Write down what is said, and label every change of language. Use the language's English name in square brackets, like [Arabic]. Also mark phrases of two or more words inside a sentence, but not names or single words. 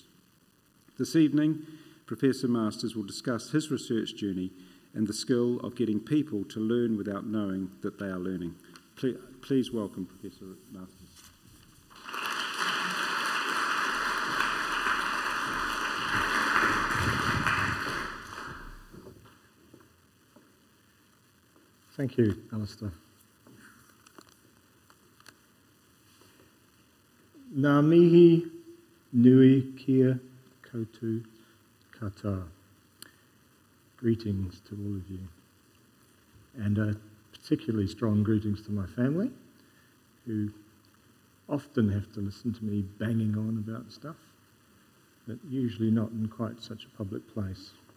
[English] This evening, Professor Masters will discuss his research journey and the skill of getting people to learn without knowing that they are learning. Please welcome Professor Masters. Thank you, Alistair. [Māori] Ngā mihi nui kia koutou katoa. [English] Greetings to all of you. And particularly strong greetings to my family, who often have to listen to me banging on about stuff, but usually not in quite such a public place.